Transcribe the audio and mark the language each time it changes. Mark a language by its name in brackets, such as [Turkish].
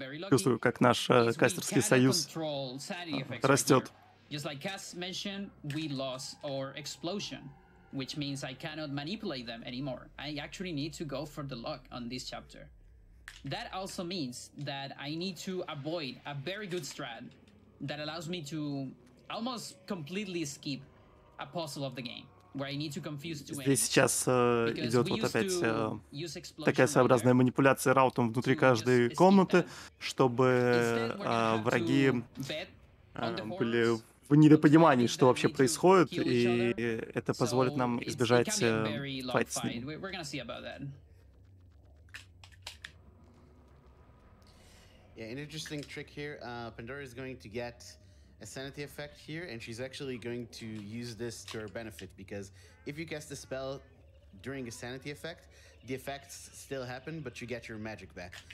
[Russian] Чувствую, как наш кастерский союз растет. [English] Just like Cass mentioned, we lost our explosion, which means I cannot manipulate them anymore. I actually need to go for the luck on this chapter. That also means that I need to avoid a very good strat that allows me to almost completely skip a puzzle of the game. [Russian] Здесь сейчас идет вот опять такая своеобразная манипуляция раутом внутри каждой комнаты, чтобы враги были в недопонимании, что вообще происходит, и это позволит нам избежать файта с ними. [English] Yeah, an interesting trick here. Pandora is going to get a sanity effect here, and she's actually going to use this to her benefit, because if you cast a spell during a sanity effect, the effects still happen, but you get your magic back.